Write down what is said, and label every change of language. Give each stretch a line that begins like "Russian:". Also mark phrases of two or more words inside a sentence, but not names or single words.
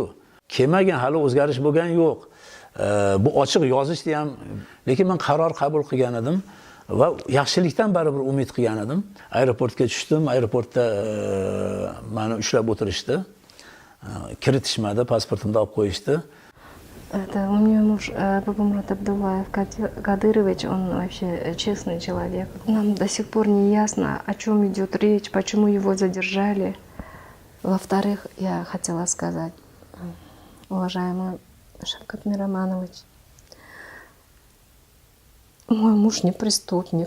Uzbek: Kelmagan, hali o'zgarish bo'lgan yo'q. Bu ochiq yozishdi ham, lekin men qaror qabul qilgan edim va yaxshilikdan baribir umid qilgan edim. Aeroportga tushdim, aeroportda meni ushlab o'tirishdi. Kiritishmadi, pasportimni olib qo'yishdi.
Russian: Это у меня муж Бобомурад Абдуллаев Кадырович, он вообще честный человек. Нам до сих пор не ясно, о чем идет речь, почему его задержали. Во-вторых, я хотела сказать, уважаемый Шавкат Мироманович, мой муж не преступник.